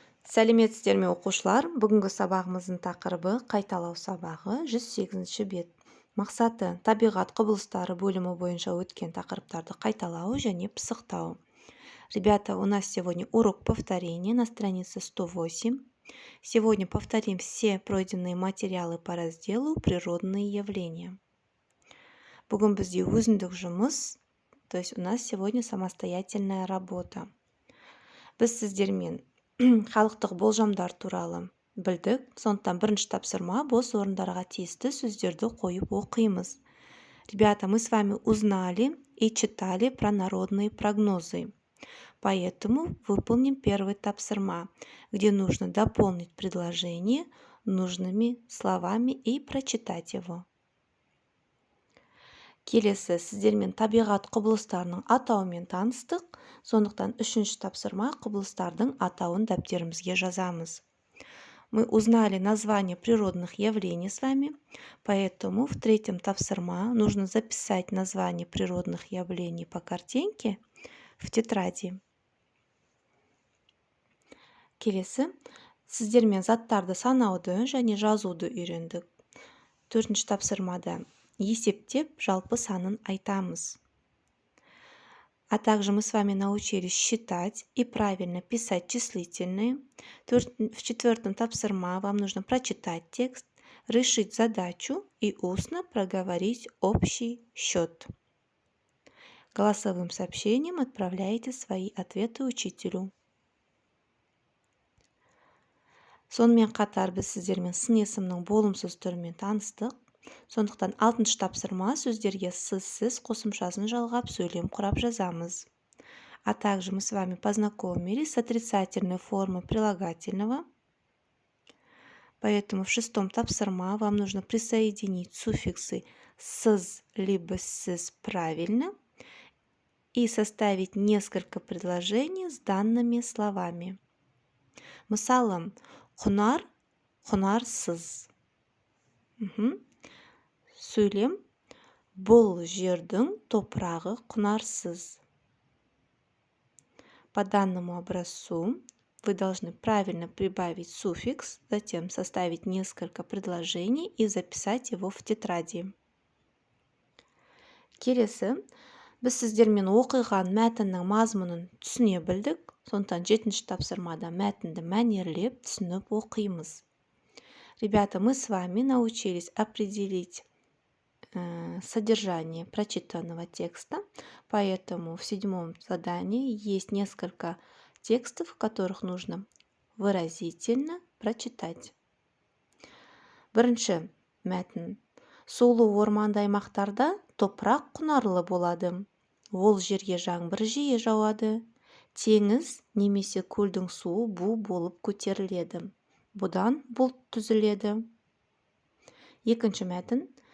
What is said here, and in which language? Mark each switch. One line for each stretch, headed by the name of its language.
Kazakh: Сәлеметсіздер ме оқушылар? Бүгінгі сабағымыздың тақырыбы қайталау сабағы 108-ші бет. Мақсаты табиғат құбылыстары бөлімі бойынша өткен тақырыптарды қайталау және пысықтау.
Russian: Ребята, у нас сегодня урок повторения на странице 108. Сегодня повторим все пройденные материалы по разделу «Природные явления».
Kazakh: Бүгін бізде өзіндік жұмыс,
Russian: то есть у нас сегодня самостоятельная работа.
Kazakh: Біз сіздермен халықтық болжамдар туралы білдік. Сондықтан бірінші тапсырма бос орындарға тиісті сөздерді қойып оқимыз.
Russian: Ребята, мы с вами узнали и читали про народные прогнозы. Поэтому выполним первый тапсырма, где нужно дополнить предложение нужными словами и прочитать его.
Kazakh: Келесі сіздермен табиғат құбылыстарының атауымен таныстық. Сондықтан үшінші тапсырма құбылыстардың атауын дәптерімізге жазамыз.
Russian: Мы узнали название природных явлений с вами, поэтому в третьем тапсырма нужно записать название природных явлений по картинке в тетради.
Kazakh: Келесі сіздермен заттарды санауды және жазуды үйрендік. Төртінші тапсырмада есептеп жалпы санын айтамыз.
Russian: А также мы с вами научились считать и правильно писать числительные. В четвертом тапсырма вам нужно прочитать текст, решить задачу и устно проговорить общий счет. Голосовым сообщением отправляйте свои ответы учителю.
Kazakh: Сонымен қатар біз сіздермен сын есімнің болымсыз түрімен таныстық. Сондықтан 6-шы тапсырма сөздерге сіз қосымшасын жалғап сөйлем құрап жазамыз.
Russian: А также мы с вами познакомились с отрицательной формой прилагательного. Поэтому в 6-м тапсырма вам нужно присоединить суффиксы «сыз» либо «сіз» правильно и составить несколько предложений с данными словами.
Kazakh: Мысалы, құнар, құнарсыз. Сөйлем, бұл жердің топырағы құнарсыз.
Russian: По данному образцу вы должны правильно прибавить суффикс, затем составить несколько предложений и записать его в тетради.
Kazakh: Келесі, біз сіздермен оқиған мәтіннің мазмұнын түсіне білдік. Сондықтан 7-ші тапсырмада мәтінді мәнерлеп түсініп оқимыз.
Russian: Ребята, мы с вами научились определить содержание прочитанного текста, поэтому в 7-м задании есть несколько текстов, которых нужно выразительно прочитать.
Kazakh: Бірінші мәтін. Сулы орманды аймақтарда топырақ құнарлы болады. Ол жерге жаңбыр жиі жауады. Теңіз немесе көлдің суы бу болып көтеріледі. Бұдан бұлт түзіледі. Екінші мәтін.